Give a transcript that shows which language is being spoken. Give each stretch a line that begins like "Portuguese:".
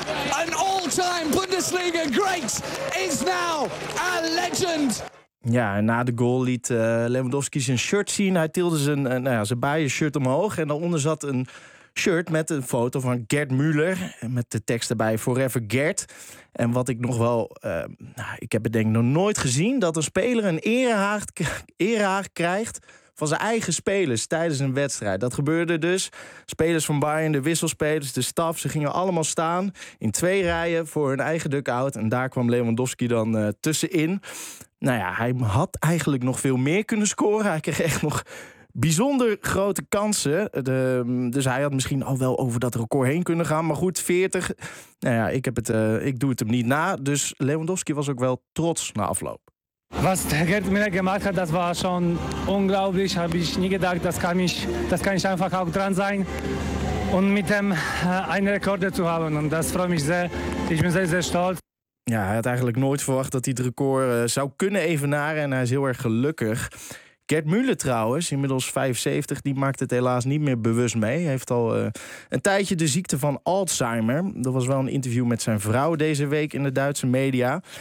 English: An all-time Bundesliga great is now a legend!
Dutch: Ja, en na de goal liet Lewandowski zijn shirt zien. Hij tilde zijn baaien shirt omhoog. En daaronder zat een shirt met een foto van Gerd Müller. Met de tekst erbij, Forever Gerd. En wat ik nog wel... ik heb het denk ik nog nooit gezien... dat een speler een erehaag krijgt van zijn eigen spelers tijdens een wedstrijd. Dat gebeurde dus. Spelers van Bayern, de wisselspelers, de staf... ze gingen allemaal staan in 2 rijen voor hun eigen dugout. En daar kwam Lewandowski dan tussenin. Nou ja, hij had eigenlijk nog veel meer kunnen scoren. Hij kreeg echt nog bijzonder grote kansen. Dus hij had misschien al wel over dat record heen kunnen gaan. Maar goed, 40. Nou ja, ik doe het hem niet na. Dus Lewandowski was ook wel trots na afloop.
German: Was Gerd Müller gemacht hat, das war schon unglaublich. Habe ich nie gedacht, das kann ich einfach auch dran sein. Und mit dem einen Rekord zu haben. Und das freut mich sehr. Ich bin sehr, sehr stolz.
Dutch: Ja, hij had eigenlijk nooit verwacht dat hij het record zou kunnen evenaren. En hij is heel erg gelukkig. Gerd Müller trouwens, inmiddels 75, die maakt het helaas niet meer bewust mee. Hij heeft al een tijdje de ziekte van Alzheimer. Dat was wel een interview met zijn vrouw deze week in de Duitse media.